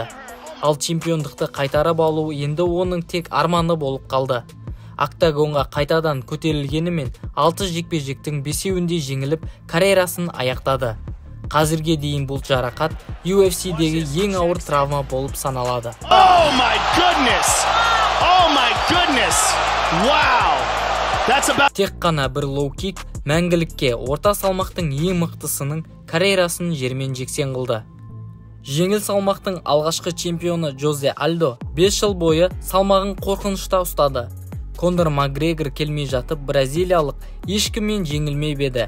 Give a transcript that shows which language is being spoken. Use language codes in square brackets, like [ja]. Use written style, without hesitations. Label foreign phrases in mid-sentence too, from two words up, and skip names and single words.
[kk] Ал чемпиондықты қайтарып алу енді оның тек арманы болып қалды. Октагонға қайтадан көтерілгенімен 6 жекпе-жектің 5-інде жеңіліп, карьерасын аяқтады. Қазірге дейін бұл жарақат UFC-дегі ең ауыр травма болып саналады. [en] Oh my goodness! Wow! [kk] Тек қана бір лоу-кик мәңгілікке орта салмақтың ең мықтысының карьерасын жермен жексен қылды. Жеңіл салмақтың алғашқы чемпионы Жозе Альдо 5 жыл бойы салмағын қорқынышта ұстады. Конор Макгрегор келмей жатып, бразилиялық ешкіммен жеңілмей беді.